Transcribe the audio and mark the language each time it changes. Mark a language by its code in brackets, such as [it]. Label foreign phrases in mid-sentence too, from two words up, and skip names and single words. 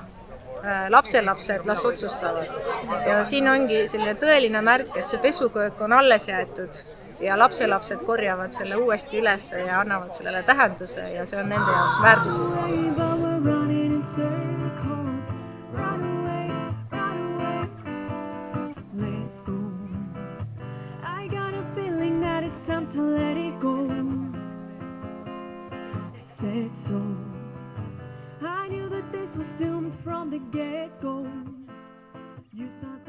[et] Lapselapsed las otsustavad. Ja siin ongi selline tõeline märk, et see pesuköök on alles jäetud ja lapselapsed korjavad selle uuesti üles ja annavad sellele tähenduse ja see on nende jaoks väärtuslik. [en] it's time to let it go. I said so. I knew that this was doomed from the get-go. You